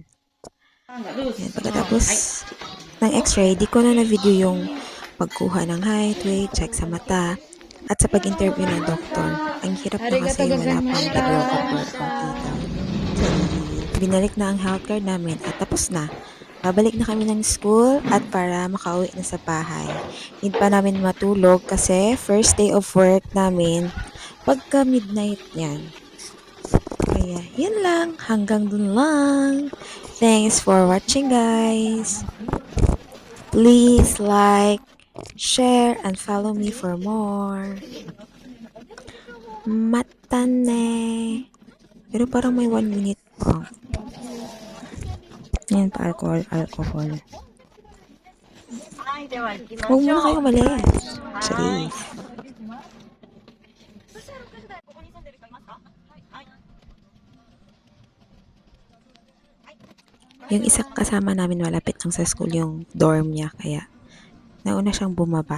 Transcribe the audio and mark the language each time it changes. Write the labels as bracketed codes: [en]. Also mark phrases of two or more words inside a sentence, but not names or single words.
[tl] Yan, pagkatapos ng x-ray, di ko na na-video yung pagkuha ng height, weight, check sa mata, at sa pag-interview ng doktor. Ang hirap na kasi wala pang videographer ang tita. binalik na ang health card namin at tapos na. Babalik na kami ng school at para makauwi na sa bahay. Hindi pa namin matulog kasi [en] first day of work [tl] namin pagka midnight yan. Kaya yun lang, hanggang dun lang. [en] Thanks for watching guys. Please like, share, and follow me for more. [tl] Matane. Pero parang may 1 minute pa. Yan pa, alcohol. [ja] はい、では行きましょう。 [tl] Huwag muna kayo umalis. Charis. Yung isa kasama namin malapit lang sa school yung dorm niya, kaya nauna siyang bumaba.